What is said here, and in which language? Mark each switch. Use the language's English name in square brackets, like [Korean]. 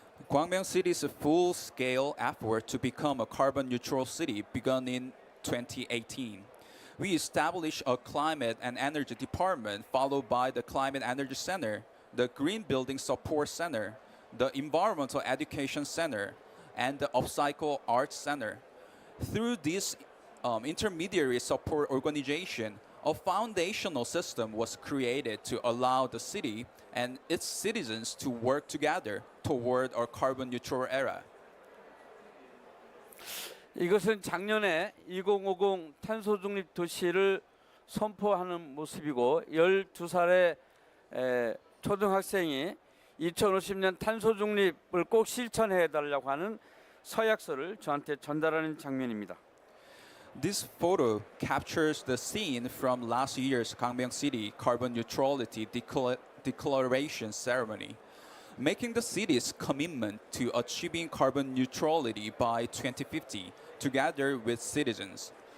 [English] Gwangbyeong City's full-scale effort to become a carbon-neutral city began in 2018. We established a climate and energy department, followed by the Climate Energy Center, the Green Building Support Center, the Environmental Education Center, and the Upcycle Arts Center. Through this intermediary support organization, a foundational system was created to allow the city and its citizens to work together toward a carbon neutral era. [Korean] 이것은 작년에 2050 탄소 중립 도시를 선포하는 모습이고 12살의 초등학생이 2050년 탄소 중립을 꼭 실천해 달라고 하는 서약서를 저한테 전달하는 장면입니다. [English] This photo captures the scene from last year's Gwangbyeong City Carbon Neutrality Declaration ceremony, making the city's commitment to achieving carbon neutrality by 2050 together with citizens.